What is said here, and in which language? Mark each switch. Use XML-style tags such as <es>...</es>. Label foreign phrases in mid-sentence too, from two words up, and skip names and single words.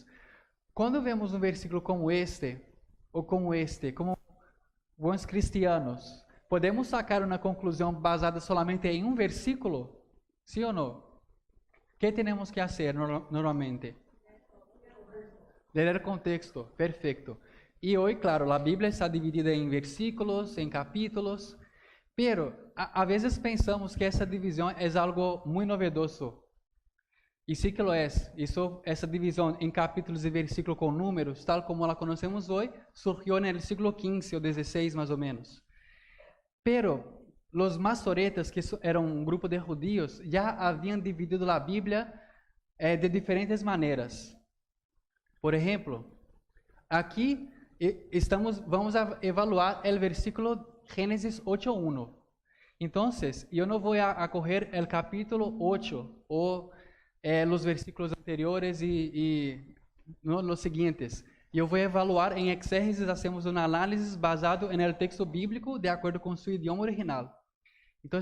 <es>Cuando vemos un versículo como este, o como este, como buenos cristianos, ¿podemos sacar una conclusión basada solamente en un versículo? ¿Sí o no? ¿Qué tenemos que hacer normalmente? Leer el contexto, perfecto. Y hoy, claro, la Biblia está dividida en versículos, en capítulos, pero a veces pensamos que</es> <pt>essa divisão é algo muito novedoso.</pt> <es>E sí que lo es.</es> <pt>Essa divisão em capítulos e versículos com números,</pt> <es>tal como la conocemos hoy, surgió en el siglo XV o XVI más o menos. Pero los masoretas, que</es> <pt>eram um grupo de</pt> <es>judíos,</es> <pt>já haviam dividido a Bíblia de diferentes maneiras. Por exemplo, aqui</pt> <es>vamos a evaluar</es> <pt>o versículo Génesis 8:1.</pt> <es>Entonces, yo no voy a coger el capítulo 8 o los versículos anteriores y no, los siguientes. Yo voy a evaluar en exégesis, hacemos un análisis basado en el texto bíblico de acuerdo con su idioma original.</es>